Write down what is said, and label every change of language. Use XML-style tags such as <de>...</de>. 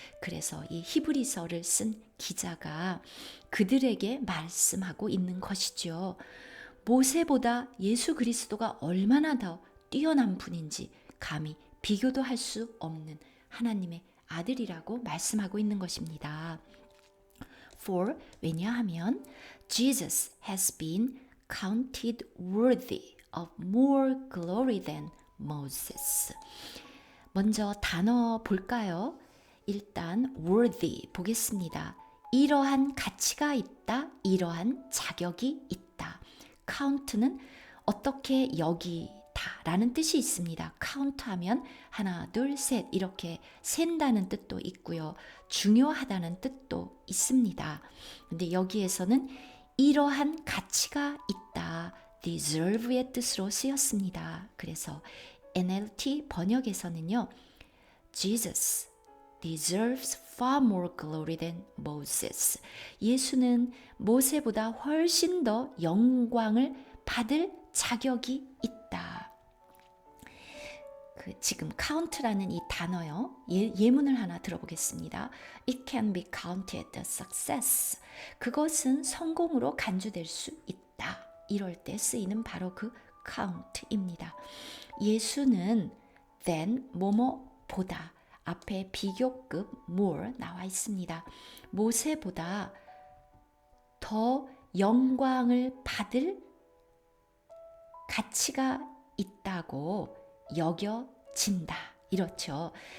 <ko>그래서 이 히브리서를 쓴 기자가 그들에게 말씀하고 있는 것이죠. 모세보다 예수 그리스도가 얼마나 더 뛰어난 분인지 감히 비교도 할 수 없는 하나님의 아들이라고 말씀하고 있는 것입니다.</ko> <en>For</en> <ko>왜냐하면</ko> <en>Jesus has been counted worthy of more glory than Moses.</en> <ko>먼저 단어 볼까요? 일단 worthy 보겠습니다. 이러한 가치가 있다, 이러한 자격이 있다. count는 어떻게 여기다 라는 뜻이 있습니다. count하면 하나, 둘, 셋 이렇게 센다는 뜻도 있고요. 중요하다는 뜻도 있습니다. 근데 여기에서는 이러한 가치가 있다, deserve의 뜻으로 쓰였습니다. 그래서 NLT 번역에서는요,</ko> <en>Jesus deserves far more glory than Moses.</en> <ko>예수는 모세보다 훨씬 더 영광을 받을 자격이 있다. 지금 count라는 이 단어요. 예문을 하나 들어보겠습니다.</ko> <en>It can be counted a success.</en> <ko>그것은 성공으로 간주될 수 있다. 이럴 때 쓰이는 바로 그 count입니다. 예수는 than 뭐뭐보다 앞에 비교급 more 나와 있습니다. 모세보다 더 영광을 받을 가치가 있다고 여겨진다. 이렇죠.</ko>